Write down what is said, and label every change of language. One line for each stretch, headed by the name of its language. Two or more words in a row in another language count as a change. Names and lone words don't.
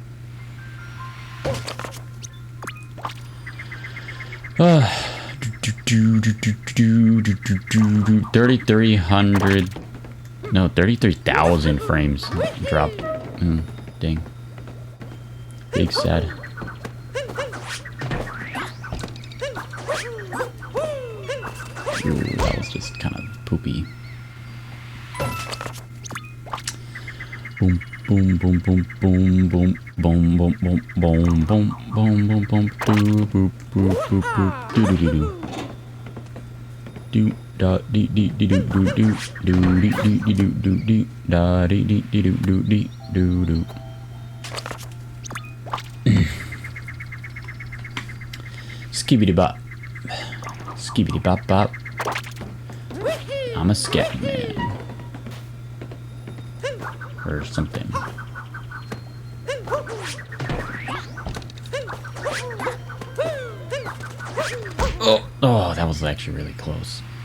English: 3,300. No, 33,000 frames dropped. Dang. Big sad. Ooh, that was just kind of poopy. Boom, boom, boom, boom, boom, boom, boom, boom, boom, boom, boom, boom, boom, boom, boop, boop, boop, boop, boop, doo doo doo doo. Do da dee dee dee doo doo doo doo dee dee dee doo doo dee da dee dee dee doo doo dee doo doo. Skibidi bop. Skibidi bop bop. I'm a scat man. Or something. Oh, that was actually really close.